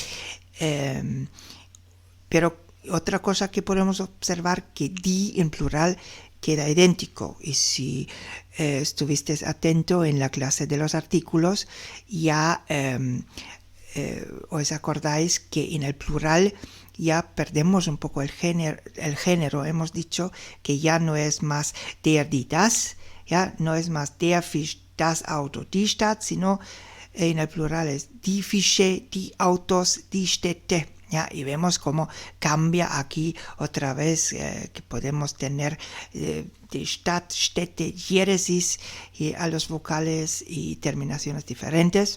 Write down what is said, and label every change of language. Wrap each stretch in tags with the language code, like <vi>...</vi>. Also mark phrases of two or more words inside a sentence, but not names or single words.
<es>Pero otra cosa que podemos observar, que die en plural queda idéntico, y si estuviste atento en la clase de los artículos, ya os acordáis que en el plural ya perdemos un poco el género. Hemos dicho que ya no es más</es> <de>der, die, das,</de> <es>ya no es más</es> <de>der Fisch, das Auto, die Stadt,</de> <es>sino en el plural es</es> <de>die Fische, die Autos, die Städte.</de> <es>¿Ya? Y vemos cómo cambia aquí otra vez, que podemos tener de</es> <de>Stadt, Städte,</de> <es>Diéresis a los vocales y terminaciones diferentes.</es>